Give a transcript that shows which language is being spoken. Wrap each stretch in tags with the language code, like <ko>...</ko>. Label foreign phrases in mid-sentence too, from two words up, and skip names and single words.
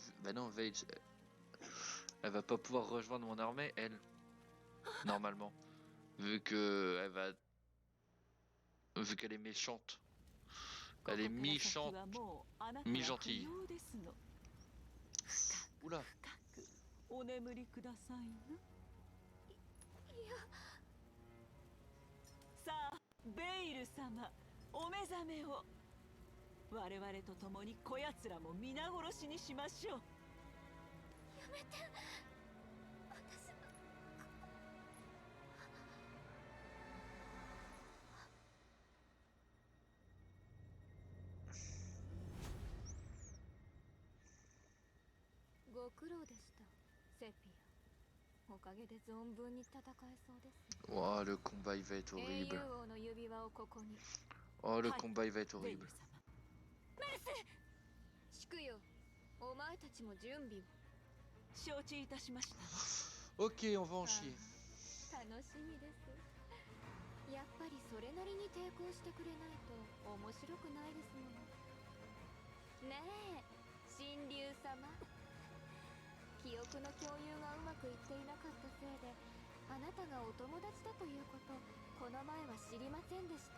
<fr>Bah non, Veil, elle va pas pouvoir rejoindre mon armée, elle. Normalement. Vu que elle va... Vu qu'elle est méchante. Elle est mi-chante, mi-gentille. Oula.</fr> <ja>お眠りくださいな。さあ、ベイル様、お目覚めを。我々と共にこやつらも皆殺しにしましょう。やめて。私の。ご苦労でした、セピア。おかげで存分に戦えそうです。</ja> <fr>Oh, le combat il va être horrible. Oh, le combat il va être horrible.</fr> <ja>シクよ、お前たちも準備を。承知いたしました。</ja> <fr>Ok, on va en chier.</fr> <ja>楽しみです。やっぱりそれなりに抵抗してくれないと面白くないですもの。ねえ、神竜様。記憶の共有がうまくいっていなかったせいで、あなたがお友達だということ、この前は知りませんでした。</ja>